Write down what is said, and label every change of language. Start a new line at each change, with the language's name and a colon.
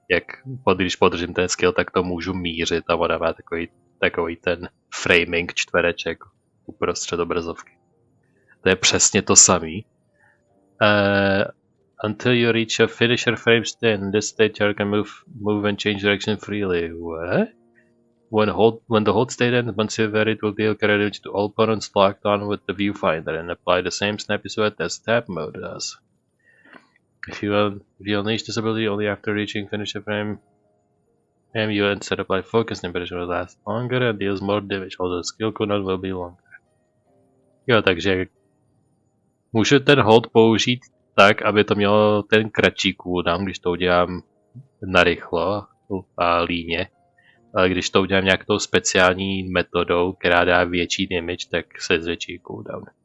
Czech: Jak když podržím ten skill, tak to můžu mířit a ona má takový ten framing čtvereček uprostřed obrazovky. To je přesně to samý.
English: Until you reach a finisher frame state, in this state you can move and change direction freely. What? When the hold state ends, once you it will deal cryo damage to all opponents locked on with the viewfinder and apply the same snappy silhouette as tap mode does. If you unleash this ability only after reaching finisher frame, you instead apply focus, impression will last longer and deals more damage, although the skill cooldown will be longer.
Czech: Jo, takže můžu ten hold použít tak, aby to mělo ten kratší cooldown, když to udělám narychlo a líně. Ale když to udělám nějakou speciální metodou, která dá větší damage, tak se zvětší cooldown.